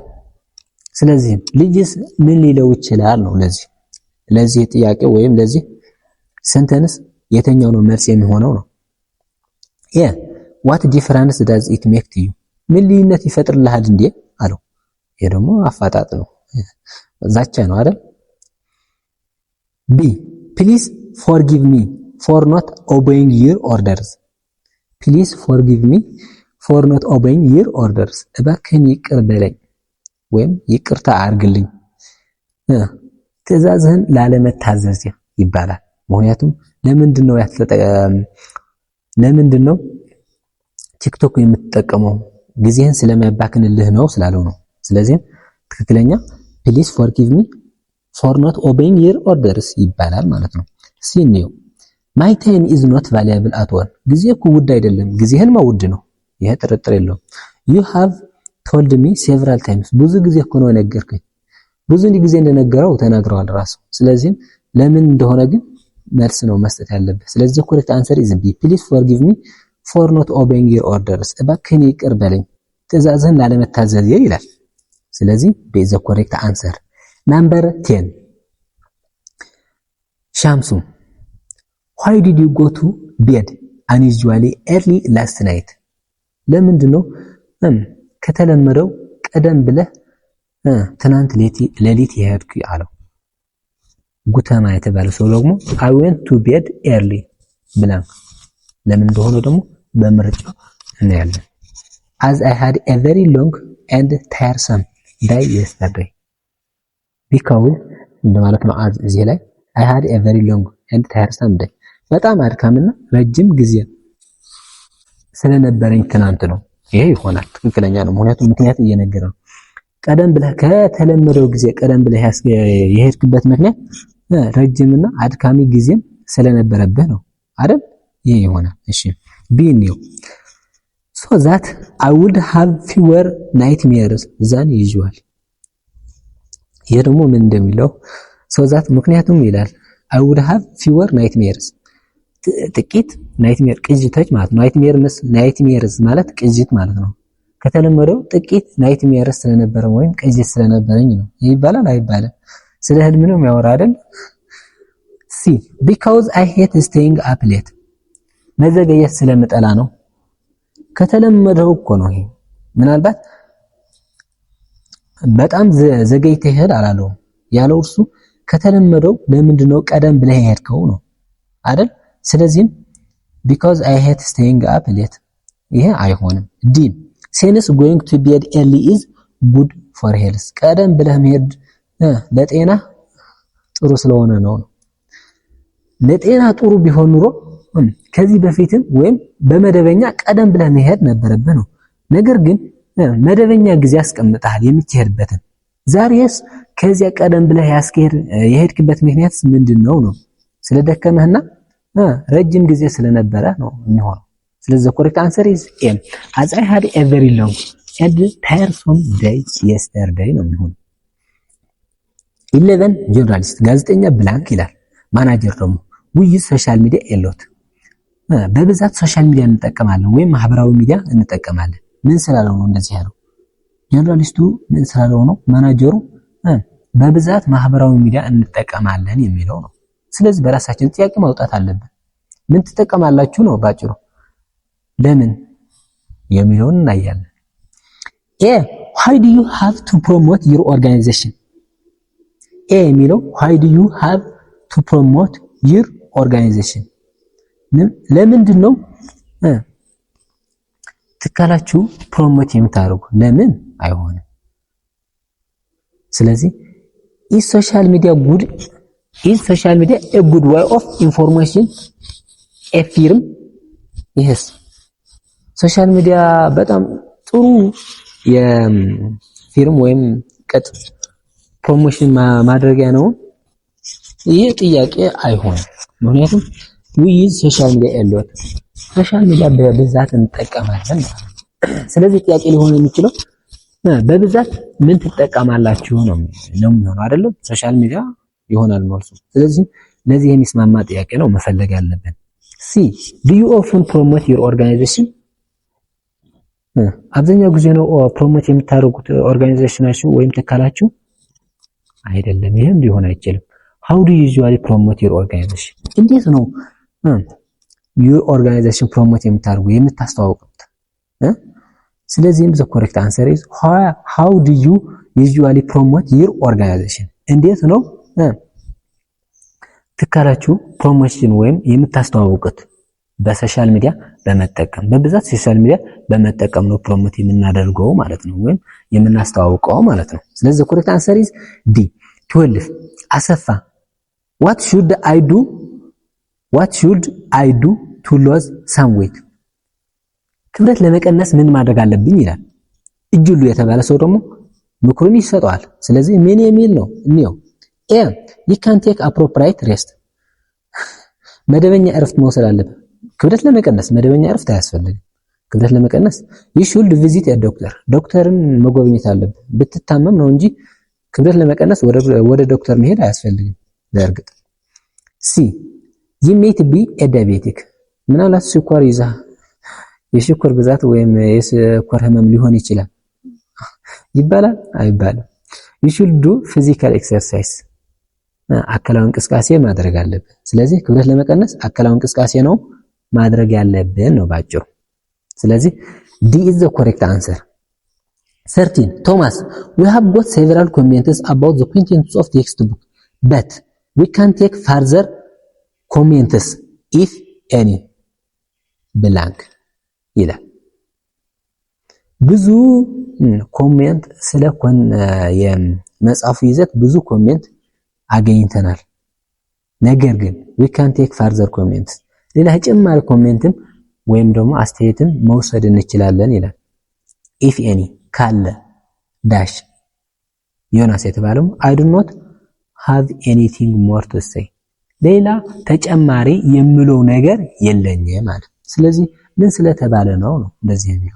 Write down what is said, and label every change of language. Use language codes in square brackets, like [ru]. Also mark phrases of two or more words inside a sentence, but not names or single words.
[am] ስለዚህ ልጅስ ምን ሊለው ይችላል ነው ለዚህ ጥያቄ ወይም ለዚህ ሰንተንስ የተኛው ነው መልስ የሚሆነው ነው። [en] what difference does it make to you? [am] ምን ልዩነት ይፈጥርልሃል እንዴ አለው። ይሄ ደግሞ አፋጣጥ ነው ዛቻ ነው አይደል? [en] B. Please forgive me for not obeying your orders. Please forgive me for not obeying your orders. [am] እባክህን ይቅር በለኝ ወይም ይቅርታ አድርግልኝ ትዕዛዝህን ላለመታዘዝ ይባላል። ምክንያቱም ለምንድነው ቲክቶክ የምትጠቀመው ጊዜህን ስለማያባክንልህ ነው ስላለው ነው። ስለዚህ ትክክለኛ [en] please forgive me for not obeying your orders [am] ይባላል ማለት ነው። ሲኒው [en] my time is not valuable at all. [am] ጊዜ እኮ ውድ አይደለም። ጊዜህን ማውድ ነው። ይሄ ጥርጥር የለውም። [en] you have told me several times. [am] ብዙ ጊዜ እኮ ነው ነገርከኝ። ብዙ ጊዜ እንደነገረው ተናግረዋል ራሱ። ስለዚህ ለምን እንደሆነ ግን መልስ ነው መስጠት ያለበት። ስለዚህ [en] correct answer is B. Please forgive me for not obeying your orders. [am] እባክህን ይቅር በለኝ ትዕዛዝህን ላለመታዘዝ ይላል። ስለዚህ [en] B is the correct answer. Number 10. ሻምሱ Why did you go to bed unusually early last night? [am] ለምንድነው ከተለመደው ቀደም ብለህ ትናንት ሌሊት የሄድክ አለው። ጉተማ የተባለ ሰው ደግሞ [en] I went to bed early [am] ብላን ለምን እንደሆነ ደግሞ በምርጫው እናያለን። [en] As I had a very long and tiresome day yesterday. because [am] እንደማለት ነው [en] as [am] እዚህ ላይ [en] I had a very long and tiresome day. [am] በጣም አድካምና ረጅም ጊዜ ስለነበረኝ ትናንት ነው። ይሄ ይሆናል ትክክለኛ ነው። ምክንያት እየነገረ ነው። ቀደም ብለህ ከተለመደው ጊዜ ቀደም ብለህ የሄድክበት ምክንያት ረጅምና አድካሚ ጊዜም ስለነበረብህ ነው አይደል? ይሄ ይሆናል። እሺ ቢኒው [en] so that I would have fewer nightmares than usual. [am] ይሄ ደግሞ ምን እንደሚለው [en] so that [am] ምክንያቱም ይላል [en] I would have fewer nightmares [am] ጥቂት ናይትሜር ቅጅቶች ማለት ነው። ናይትሜርስ ማለት ቅጅት ማለት ነው። ከተለመደው ጥቂት ናይትሜርስ ስለነበረ ወይም ቅጅት ስለነበረኝ ነው ይባላል አይባልም? ስለ ህልም ነው የሚያወራ አይደል? [en] C. because I hate staying up late. [am] መዘገየት ስለምጠላ ነው። ከተለመደው እኮ ነው ይሄ። ምናልባት በጣም ዘገይተህ ሄድ አላለው ያለው እርሱ ከተለመደው ለምንድነው ቀደም ብለህ ሄድከው ነው አይደል? ስለዚህ [en] because I hate staying up late [am] ይሄ አይሆንም። D. [en] since going to bed early is good for health. [am] ቀደም ብለህ መሄድ ለጤና ጥሩ ስለሆነ ነው። ለጤና ጥሩ ቢሆን ኑሮ ከዚህ በፊትም ወይም በመደበኛ ቀደም ብለህ መሄድ ነበረብህ ነው። ነገር ግን መደበኛ ጊዜ አስቀምጠሃል የምትሄድበትን። ዛሬስ ከዚያ ቀደም ብለህ የሄድክበት ምክንያት ምንድነው ነው? ስለደከመህና ረጅም ጊዜ ስለነበረ ነው የሚሆነው። ስለዚህ [en] correct answer is M. as I had a very long and tiresome day yesterday [am] ነው የሚሆነው። 11 ጆርናሊስት ጋዜጠኛ ብላንክ ይላል። ማናጀር ደግሞ ውይ [en] social media a lot [am] በብዛት [en] social media [am] እንጠቀማለን ወይም ማህበራዊ ሚዲያ እንጠቀማለን። ምን ስላለው ነው እንደዚህ ያለው? ጆርናሊስቱ ምን ስላለው ነው? ማናጀሩ በብዛት ማህበራዊ ሚዲያ እንጠቀማለን የሚለው ነው። ስለዚህ በራሳችን ጥያቄ ማውጣት አለብን። ምን ትጠቀማላችሁ ነው ባጭሩ። ለምን የሚለውን እናያለን። [en] why do you have to promote your organization? የሚለው why do you have to promote your organization? [am] ለምንድን ነው ትካላችሁ ፕሮሞት የምታደርጉ? ለምን አይሆንም። ስለዚህ [en] is social media a good way of information? a firm? yes social media [am] በጣም ጥሩ የፊርም ወይም ቀጥ ፕሮሞሽን ማድረጊያ ነው። ይሄ ጥያቄ አይሆንም። ምክንያቱም [en] social media a lot social media [am] በብዛት እንጠቀማለን። ስለዚህ ጥያቄ ሊሆን የሚችለው በብዛት ምን ትጠቀማላችሁ ነው የሚሆነው አይደለም? [en] social media [am] ይሆናል መልሱ። ስለዚህ ለዚህ የሚስማማ ጥያቄ ነው መፈለግ ያለብን። ሲ [en] do you often promote your organization? [am] አብዛኛው ጊዜ ነው ፕሮሞት የምታደርጉት ኦርጋናይዜሽናችሁ ወይም ተካላችሁ? አይደለም፣ ይሄም ሊሆን አይችልም። [en] how do you usually promote your organization? [am] እንዴት ነው [en] your organization [am] ፕሮሞት የምታደርጉ የምታስተዋውቁት? [en] ስለዚህም the correct answer is how do you usually promote your organization? [am] እንዴት ነው ተካላችሁ ፕሮሞሽን ወይም የምታስተዋውቁት? በሶሻል ሚዲያ በመጠቀም በብዛት ሶሻል ሚዲያ በመጠቀም ነው ፕሮሞት የምናደርገው ማለት ነው ወይም የምናስተዋውቀው ማለት ነው። ስለዚህ [en] correct answer is D [am] 12 አሰፋ [en] what should I do to lose some weight? [am] ክብደት ለመቀነስ ምን ማድረግ አለብኝ ይላል። እጅሉ የተባለ ሰው ደግሞ ምክሩን ይሰጠዋል። ስለዚህ ምን የሚል ነው እንየው። [en] you can take appropriate rest [am] መደበኛ እረፍት መውሰድ አለብህ። ክብደት ለመቀነስ መደበኛ እረፍት አያስፈልግም። ክብደት ለመቀነስ [en] you should visit a doctor [am] ዶክተርን መጎብኘት አለብህ። ብትታመም ነው እንጂ ክብደት ለመቀነስ ወደ ዶክተር መሄድ አያስፈልግም። በእርግጥ ሲ [en] you might be a diabetic [am] ምናልባት ስኳር ይዛ የስኳር ብዛት ወይም የስኳር ህመም ሊሆን ይችላል ይባላል አይባልም? [en] you should do physical exercise [am] አካላዊ እንቅስቃሴ ማድረግ አለብህ። ስለዚህ ክብደት ለመቀነስ አካላዊ እንቅስቃሴ ነው ማድረግ ያለብን ነው ባጭሩ። ስለዚህ [en] D is the correct answer. 13 Thomas, we have got several comments about the contents of the textbook, but we can take further comments if any blank ይላል። [am] ብዙ ኮሜንት ስለ የመጽሐፉ ይዘት ብዙ ኮሜንት አገኝተናል። ነገር ግን [en] we can take further comments [am] ሌላ ተጨማሪ ኮሜንትም ወይም ደግሞ አስተያየትን መውሰድ እንችላለን ይላል። [en] if any [am] ካለ ዳሽ ዮናስ የተባለው [en] I do not have anything more to say [am] ሌላ ተጨማሪ የምለው ነገር የለኝም ማለት። ስለዚህ ምን ስለተባለ ነው እንደዚህ የሚለው?